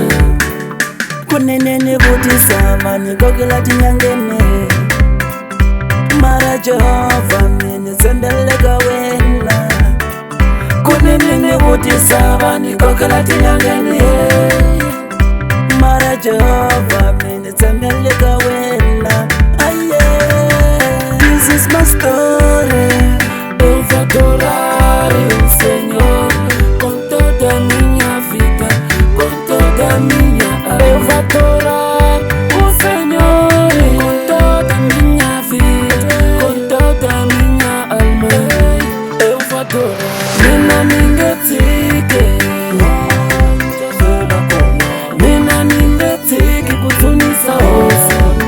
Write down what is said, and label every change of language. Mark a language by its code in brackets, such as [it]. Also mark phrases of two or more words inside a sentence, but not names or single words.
[ts] Kunene nivutisa mani kokela tinyangene, mara Jehova menitsembele kawena. Kunene nivutisa mani kokela tinyangene, mara Jehova menitsembele kawena. [en] This is my story. [pt] Eu vou adorar o Senhor com toda a minha vida, com toda a minha alma. Eu vou adorar o Senhor com toda a minha vida, com toda a minha alma. Eu vou adorar. [ts] Mina ningetike, mina ningetike kutunisa osa.